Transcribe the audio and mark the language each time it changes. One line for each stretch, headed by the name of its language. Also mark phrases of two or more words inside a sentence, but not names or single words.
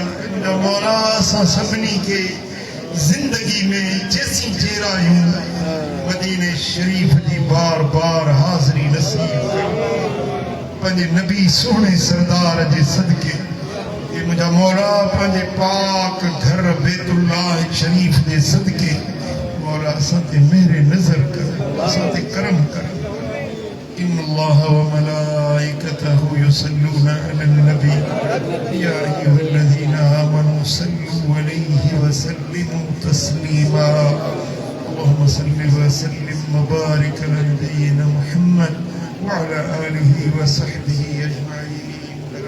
Sindhi: मुंहिंजा मौला असां सभिनी खे ज़िंदगी में जेसीं जेरायूं मदीने शरीफ़ जी बार बार हाज़िरी नसीब कर पंहिंजे नबी सोहणे सरदार जे सदके ये मुंहिंजा मौला पंहिंजे पाक घर बैतुल्लाह शरीफ़ जे सदके मौला असां ते मेरे नज़र कर असां ते करम कर
Arabic: إن الله وملائكته يصلون على النبي يا أيها الذين آمنوا صلوا عليه وسلموا تسليما اللهم صل وسلم وبارك على نبينا محمد وعلى آله وصحبه أجمعين